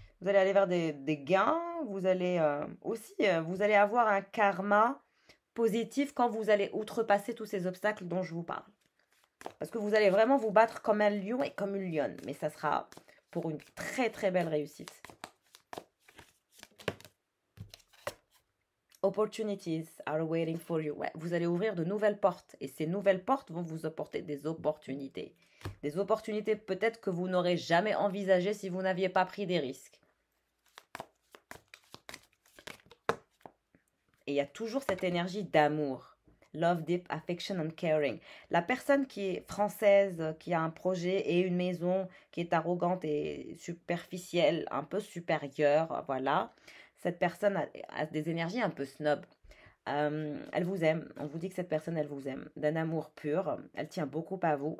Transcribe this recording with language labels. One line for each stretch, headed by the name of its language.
French: Vous allez aller vers des gains, vous allez aussi, vous allez avoir un karma positif quand vous allez outrepasser tous ces obstacles dont je vous parle. Parce que vous allez vraiment vous battre comme un lion et comme une lionne. Mais ça sera pour une très très belle réussite.
English: Opportunities are waiting for you.
French: Ouais, vous allez ouvrir de nouvelles portes. Et ces nouvelles portes vont vous apporter des opportunités. Des opportunités peut-être que vous n'aurez jamais envisagées si vous n'aviez pas pris des risques. Et il y a toujours cette énergie d'amour.
English: Love, deep, affection and caring.
French: La personne qui est française, qui a un projet et une maison, qui est arrogante et superficielle, un peu supérieure, voilà. Cette personne a des énergies un peu snob. Elle vous aime. On vous dit que cette personne, elle vous aime. D'un amour pur. Elle tient beaucoup à vous.